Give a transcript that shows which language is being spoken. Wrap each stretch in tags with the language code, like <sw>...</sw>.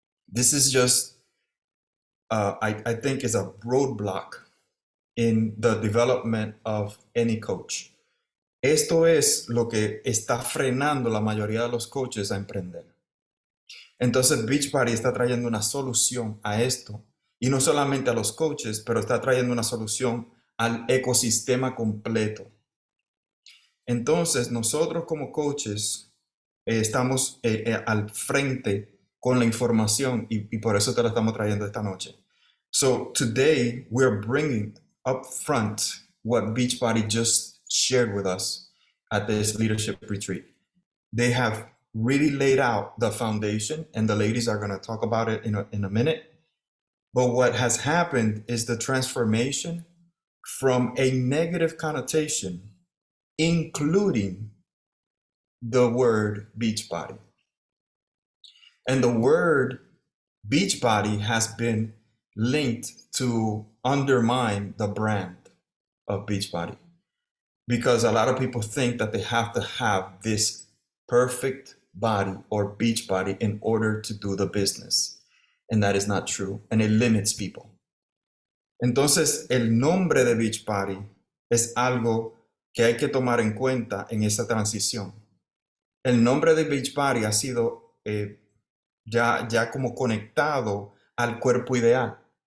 <en>This is just, I think, is a roadblock in the development of any coach.</en> <es>Esto es lo que está frenando la mayoría de los coaches a emprender. Entonces, Beachbody está trayendo una solución a esto, y no solamente a los coaches, pero está trayendo una solución al ecosistema completo. Entonces, nosotros como coaches estamos al frente con la información y por eso te la estamos trayendo esta noche.</es> <en>So today we're bringing up front what Beachbody just shared with us at this leadership retreat. They have really laid out the foundation, and the ladies are going to talk about it in a minute. But what has happened is the transformation from a negative connotation, including the word Beachbody. And the word Beachbody has been linked to undermine the brand of Beachbody, because a lot of people think that they have to have this perfect body or beach body in order to do the business. And that is not true. And it limits people.</en> <es>Entonces, el nombre de Beachbody es algo que hay que tomar en cuenta en esa transición. El nombre de Beachbody ha sido ya como conectado al cuerpo ideal.</es>